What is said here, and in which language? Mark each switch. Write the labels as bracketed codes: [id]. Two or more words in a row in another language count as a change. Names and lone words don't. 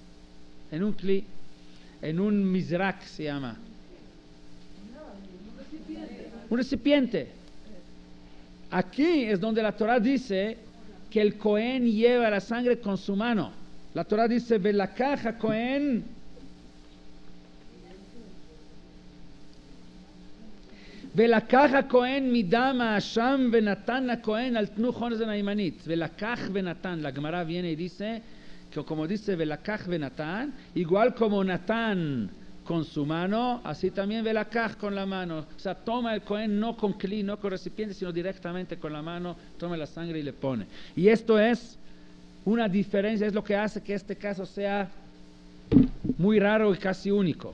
[es] En un mizrak se llama. Un recipiente. Aquí es donde la Torah dice que el Cohen lleva la sangre con su mano. La Torah dice, [he] ולקח הכהן ולקח הכהן מדם האשם ונתן לכהן על תנו חונזן הימנית. ולקח ונתן, [es] la Gemara viene y dice, que como dice [he] ולקח ונתן, [es] igual como Natán con su mano, así también velakach con la mano. O sea, toma el Cohen no con kli, no con recipiente, sino directamente con la mano, toma la sangre y le pone. Y esto es una diferencia, es lo que hace que este caso sea muy raro y casi único.